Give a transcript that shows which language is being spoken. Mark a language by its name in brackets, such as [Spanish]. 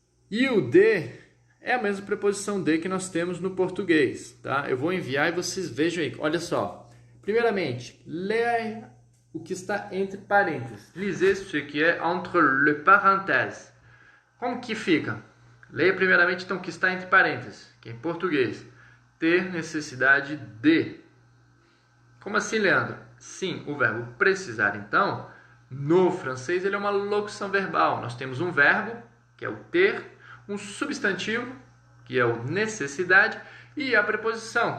[Portuguese] E o de é a mesma preposição de que nós temos no português, tá? Eu vou enviar e vocês vejam aí. Olha só. Primeiramente, leia o que está entre parênteses. [French] Lisez ce qui est entre le parenthèse. [Portuguese] Como que fica? Leia primeiramente então o que está entre parênteses, que é em português. Ter necessidade de. Como assim, Leandro? Sim, o verbo precisar, então, no francês, ele é uma locução verbal. Nós temos um verbo, que é o ter, um substantivo, que é o necessidade, e a preposição.